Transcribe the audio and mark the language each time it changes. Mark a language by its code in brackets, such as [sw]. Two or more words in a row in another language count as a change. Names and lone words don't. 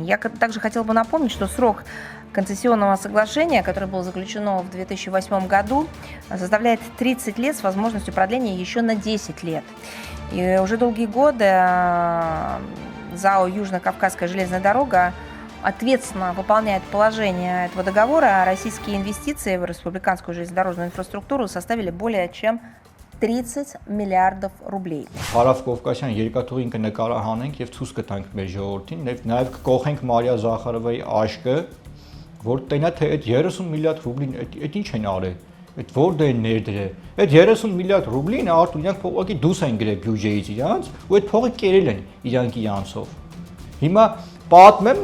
[ru] Я также хотела бы напомнить, что срок концессионного соглашения, которое было заключено в 2008 году, составляет 30 лет с возможностью продления еще на 10 лет. И уже долгие годы ЗАО «Южно-Кавказская железная дорога» ответственно выполняет положение этого договора, а российские инвестиции в республиканскую железнодорожную инфраструктуру составили более чем 30 [hy] միլիարդով ռուբլի։ Հարավկովկասյան երկաթուղին կնկարահանենք եւ ցույց կտանք մեր ժողովրդին, նաեւ կկողենք Մարիա Զախարովայի աշկը, որ տենա թե այդ 30 միլիարդ ռուբլին այդ ինչ են արել, այդ որտե են ներդրել։ Այդ 30 միլիարդ ռուբլին արդյոք իրանք փողոքի դուրս են գրել բյուջեից իրանց, ու այդ փողը կերել են իրանքի անցով։ Հիմա պատմեմ